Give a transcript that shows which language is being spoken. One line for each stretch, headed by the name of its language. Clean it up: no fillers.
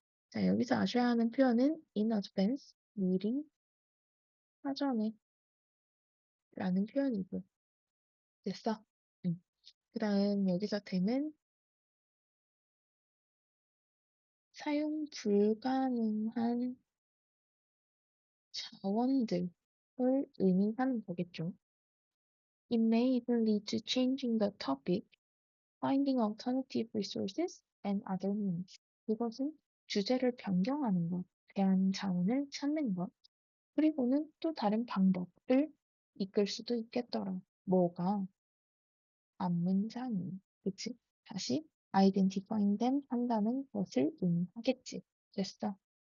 Korean: 자, 여기서 아셔야 하는 표현은
English: in advance,
Korean: 미리, 사전에 라는 표현이고. 됐어? 그 다음 여기서 되는 사용 불가능한 자원들을 의미하는 거겠죠.
English: It may even lead to changing the topic, finding alternative resources and other means.
Korean: 그것은 주제를 변경하는 것, 대안 자원을 찾는 것, 그리고는 또 다른 방법을 이끌 수도 있겠더라. 뭐가? 앞문장이. 그치? 다시
English: identifying them
Korean: 한다는 것을 의미하겠지. 됐어.